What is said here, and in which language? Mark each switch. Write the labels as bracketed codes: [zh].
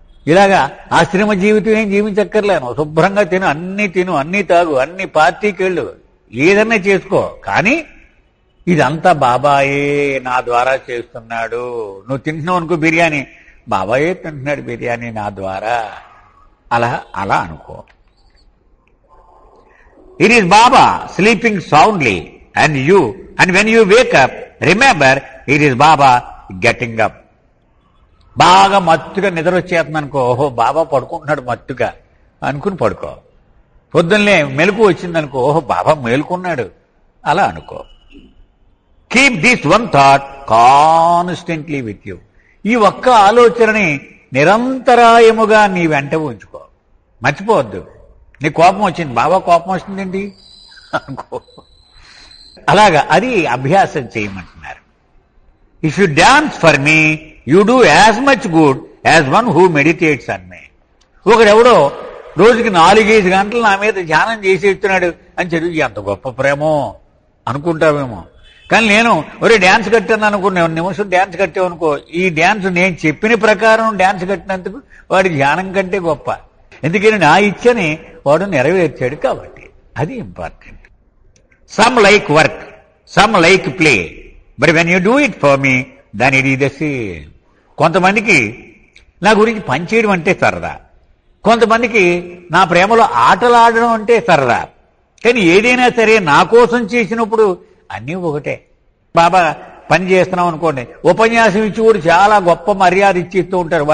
[te] ఇలాగా ఆశ్రమ జీవితం ఏం జీవించక్కర్లేను, శుభ్రంగా తిను, అన్నీ తాగు, అన్ని పార్టీకి వెళ్ళు, ఏదన్నా చేసుకో. కానీ ఇదంతా బాబాయే నా ద్వారా చేస్తున్నాడు. నువ్వు తింటున్నావు అనుకో బిర్యానీ, బాబాయే తింటున్నాడు బిర్యానీ నా ద్వారా, అలా అనుకో. [en] It is Baba sleeping soundly and when you wake up, remember it is Baba getting up. [te] బాగా మత్తుగా నిద్ర వచ్చేస్తుంది అనుకో, ఓహో బాబా పడుకుంటున్నాడు మత్తుగా అనుకుని పడుకో. పొద్దున్నే మెలకు వచ్చిందనుకో, ఓహో బాబా మేలుకున్నాడు అలా అనుకో. [en] Keep this one thought constantly with you. [te] ఈ ఒక్క ఆలోచనని నిరంతరాయముగా నీ వెంట ఉంచుకో, మర్చిపోవద్దు. నీ కోపం వచ్చింది, బాబా కోపం వస్తుందండి అనుకో. అలాగా అది అభ్యాసం చేయమంటున్నారు. [en] If you dance for me you do as much good as one who meditates on me. [te] ఒకడెవడో రోజుకి 4-5 గంటలు నా మీద ధ్యానం చేసి ఇస్తున్నాడు అని చదివి ఎంత గొప్ప ప్రేమో అనుకుంటావేమో. కానీ నేను ఒరే డ్యాన్స్ కట్టాను అనుకున్నా, నిమిషం డ్యాన్స్ కట్టావనుకో, ఈ డ్యాన్స్ నేను చెప్పిన ప్రకారం డ్యాన్స్ కట్టినందుకు వాడి ధ్యానం కంటే గొప్ప. ఎందుకని నా ఇచ్చని వాడు నెరవేర్చాడు కాబట్టి. అది important. [en] Some like work, some like play, but when you do it for me, then it is the same. [te] కొంతమందికి నా గురించి పనిచేయడం అంటే సరదా, కొంతమందికి నా ప్రేమలో ఆటలు ఆడడం అంటే సరదా. కానీ ఏదైనా సరే నా కోసం చేసినప్పుడు అన్నీ ఒకటే. బాబా పని చేస్తున్నాం అనుకోండి, ఉపన్యాసం ఇచ్చి కూడా చాలా గొప్ప మర్యాద ఇచ్చిస్తూ ఉంటారు.